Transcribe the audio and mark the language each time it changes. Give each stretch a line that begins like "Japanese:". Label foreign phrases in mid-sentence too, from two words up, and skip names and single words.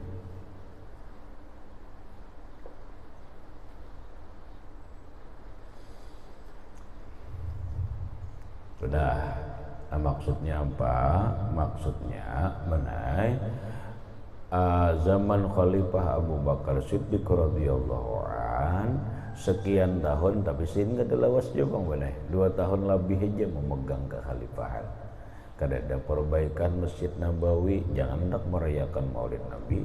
Indonesian: Sudah. Nah, maksudnya apa? Maksudnya menai zaman Khalifah Abu Bakar Siddiq
Arabic: رضي الله عن
Indonesian: sekian tahun, tapi sin kada lawas juga boleh 2 tahun lebih aja memegang kekhalifahan.
Banjar: Kada ada perbaikan Masjid Nabawi, jangan hendak merayakan Maulid Nabi.